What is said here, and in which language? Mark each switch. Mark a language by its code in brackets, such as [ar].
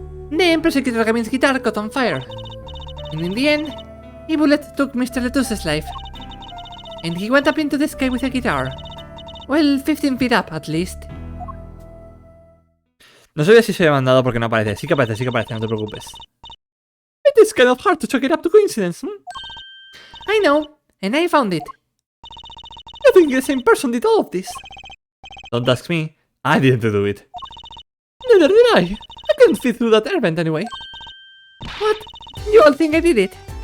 [en] Then, Prosecutor Gavin's guitar caught on fire. And in the end, a bullet took Mr. Letus's life. And he went up into the sky with a guitar. Well, 15 feet up, at least. [es] No sabía si se había mandado porque no aparece. Sí que aparece, no te preocupes. [en] It is kind of hard to chalk it up to coincidence, I know, and I found it. I think the same person did all of this. Don't ask me. I didn't do it. Neither did I. I couldn't fit through that air vent anyway. What? You all think I did it?